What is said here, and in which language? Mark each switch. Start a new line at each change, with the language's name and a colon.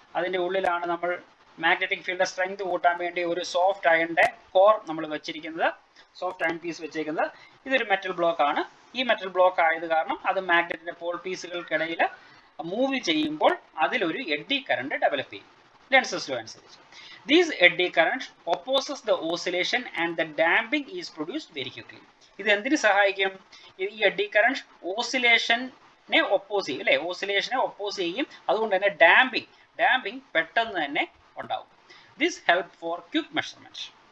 Malayalam: അതിന്റെ ഉള്ളിലാണ് നമ്മൾ മാഗ്നറ്റിക് ഫീൽഡ് സ്ട്രെങ്ത് കൂട്ടാൻ വേണ്ടി ഒരു സോഫ്റ്റ് അയണിന്റെ കോർ നമ്മൾ വെച്ചിരിക്കുന്നത്, സോഫ്റ്റ് അയൺ പീസ് വെച്ചേക്കുന്നത്. ഇതൊരു മെറ്റൽ ബ്ലോക്ക് ആണ്. ഈ മെറ്റൽ ബ്ലോക്ക് ആയത് കാരണം അത് മാഗ്നറ്റിന്റെ പോൾ പീസുകൾക്കിടയിൽ മൂവ് ചെയ്യുമ്പോൾ അതിലൊരു എഡ്ഡി കറണ്ട് ഡെവലപ്പ് ചെയ്യും ലെൻസസ് ലോ അനുസരിച്ച്.
English: These eddy currents opposes the oscillation and the damping is produced very quickly.
Malayalam: ഇത് എന്തിനു സഹായിക്കും, ഈ എഡ്ഡി കറണ്ട് ഓസിലേഷനെ ഒപ്പോസ് ചെയ്യും, അല്ലേ, ഓസിലേഷനെ ഒപ്പോസ് ചെയ്യും. അതുകൊണ്ട് തന്നെ ഡാമ്പിംഗ് പെട്ടെന്ന് തന്നെ ഉണ്ടാവും.
English: This help for quick measurement.